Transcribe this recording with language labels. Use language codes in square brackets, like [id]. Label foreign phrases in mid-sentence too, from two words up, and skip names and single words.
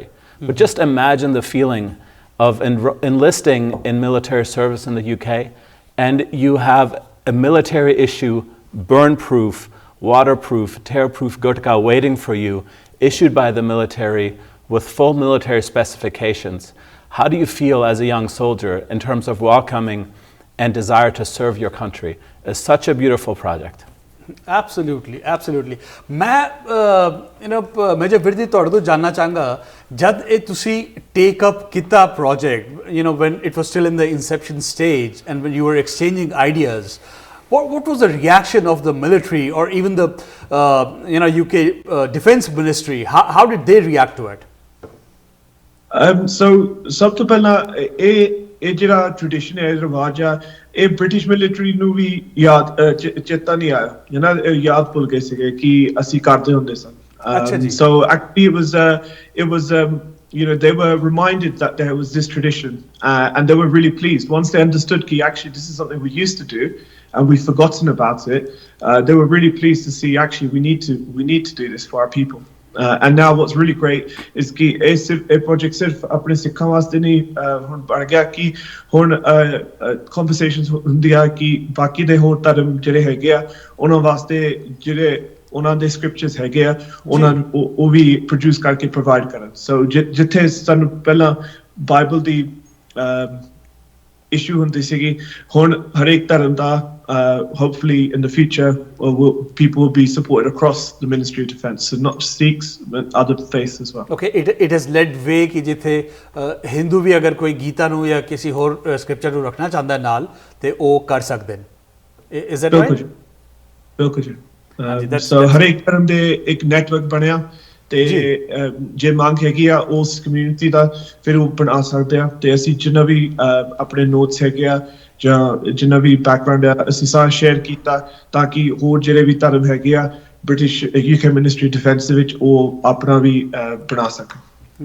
[en] But just imagine the feeling of enlisting in military service in the UK, and you have a military issue, burn-proof, waterproof, tear-proof gurkha waiting for you, issued by the military with full military specifications. How do you feel as a young soldier in terms of welcoming and desire to serve your country? It's such a beautiful project. Absolutely, absolutely. [pa] ਮੈਂ ਜੋ ਵਿਰਦੀ ਤੌਰ ਤੋ ਜਾਣਨਾ ਚਾਹੂੰਗਾ, ਜਬ ਯੇ ਤੁਸੀ [en] take up किता project, when it was still in the inception stage and when you were exchanging ideas, what was the reaction of the military or even the UK Defence Ministry? How did they react to it? [pa] ਸੋ ਸਭ ਤੋਂ ਪਹਿਲਾਂ ਇਹ ਜਿਹੜਾ ਟ੍ਰੈਡੀਸ਼ਨ ਹੈ, ਰਿਵਾਜ ਆ, ਇਹ ਬ੍ਰਿਟਿਸ਼ ਮਿਲਟਰੀ ਨੂੰ ਵੀ ਚੇਤਾ ਨਹੀਂ ਆਇਆ, ਯਾਦ ਭੁੱਲ ਗਏ ਸੀਗੇ ਕਿ ਅਸੀਂ ਕਰਦੇ ਹੁੰਦੇ ਸਨ। [en] So actually it was they were reminded that there was this tradition, and they were really pleased once they understood that actually this is something we used to do and we've forgotten about it. They were really pleased to see actually we need to do this for our people. And now what's really great is [pa] ਕਿ ਇਹ project ਸਿਰਫ਼ ਅਪਣੇ ਸਿੱਖਾਂ ਵਾਸਤੇ ਨਹੀਂ ਹੁਣ ਬਣ ਗਿਆ ਕਿ ਹੁਣ conversations ਹੁੰਦੀਆਂ ਕਿ ਬਾਕੀ ਦੇ ਹੋਰ ਧਰਮ ਜਿਹੜੇ ਹੈਗੇ ਆ ਉਹਨਾਂ ਵਾਸਤੇ ਜਿਹੜੇ ਉਹਨਾਂ ਦੇ scriptures ਹੈਗੇ ਆ ਉਹਨਾਂ ਉਹ ਵੀ produce ਕਰਕੇ provide ਕਰਨ। [en] So [pa] ਜਿੱਥੇ ਸਾਨੂੰ ਪਹਿਲਾਂ ਬਾਈਬਲ ਦੀ issue ਹੁੰਦੀ ਸੀਗੀ, ਹੁਣ ਹਰੇਕ ਧਰਮ ਦਾ [en] hopefully in the future people will be supported across the Ministry of Defence, so not just Sikhs but other faiths as well. Okay, it has led way [pa] ਕਿ ਜਿੱਥੇ ਹਿੰਦੂ ਵੀ ਅਗਰ ਕੋਈ ਗੀਤਾ ਨੂੰ ਜਾਂ ਕਿਸੇ ਹੋਰ ਸਕ੍ਰਿਪਚਰ ਨੂੰ ਰੱਖਣਾ ਚਾਹੁੰਦਾ ਨਾਲ ਤੇ ਉਹ ਕਰ ਸਕਦੇ ਨੇ। [en] Is that right? [pa] ਬਿਲਕੁਲ ਜੀ। So ਹਰੇਕ ਧਰਮ ਦੇ ਇੱਕ ਨੈਟਵਰਕ ਬਣਿਆ ਤੇ ਜੇ ਮੰਗ ਹੈਗੀ ਆ ਉਸ ਕਮਿਊਨਿਟੀ ਦਾ ਫਿਰ ਉਹ ਬਣਾ ਸਕਦੇ ਆ, ਤੇ ਅਸੀਂ ਜਿੰਨਾ ਵੀ ਆਪਣੇ ਨੋਟਸ ਹੈਗੇ ਆ ਜਾਂ ਜਿੰਨਾ ਵੀ ਬੈਕਗਰਾਉਂਡ ਆ ਅਸੀਂ ਸਾਰਾ ਸ਼ੇਅਰ ਕੀਤਾ ਤਾਂ ਕਿ ਹੋਰ ਜਿਹੜੇ ਵੀ ਧਰਮ ਹੈਗੇ ਆ ਬ੍ਰਿਟਿਸ਼ UK ਮਿਨਿਸਟਰੀ ਡਿਫੈਂਸ ਦੇ ਵਿੱਚ ਉਹ ਆਪਣਾ ਵੀ ਬਣਾ ਸਕਣ।